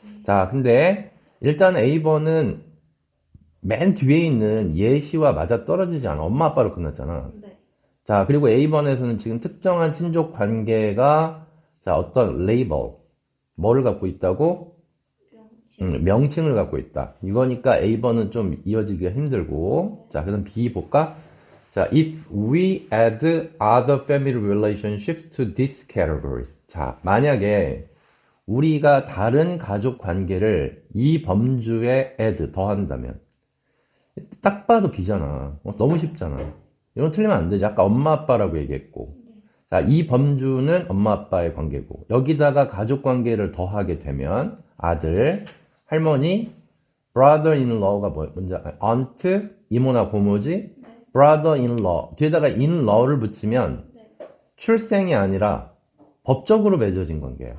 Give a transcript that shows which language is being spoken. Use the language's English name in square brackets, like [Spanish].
[Korean] 자, 근데 일단 A번은 맨 뒤에 있는 예시와 맞아 떨어지지 않아. 엄마 아빠로 끝났잖아. 네. 자, 그리고 A번에서는 지금 특정한 친족 관계가 자, 어떤 레이블, 뭐를 갖고 있다고? 명칭을 갖고 있다. 이거니까 A번은 좀 이어지기가 힘들고. 자, 그럼 B 볼까? [English] 자, if we add other family relationships to this category. [Korean] 자, 만약에 우리가 다른 가족 관계를 이 범주에 add, 더한다면 딱 봐도 B잖아. 너무 쉽잖아. 이건 틀리면 안 되지. 아까 엄마 아빠라고 얘기했고. 자, 이 범주는 엄마 아빠의 관계고 여기다가 가족 관계를 더하게 되면 아들, 할머니, brother-in-law가 뭔지 aunt, 이모나 고모지, brother-in-law 뒤에다가 in-law를 붙이면 출생이 아니라 법적으로 맺어진 관계야.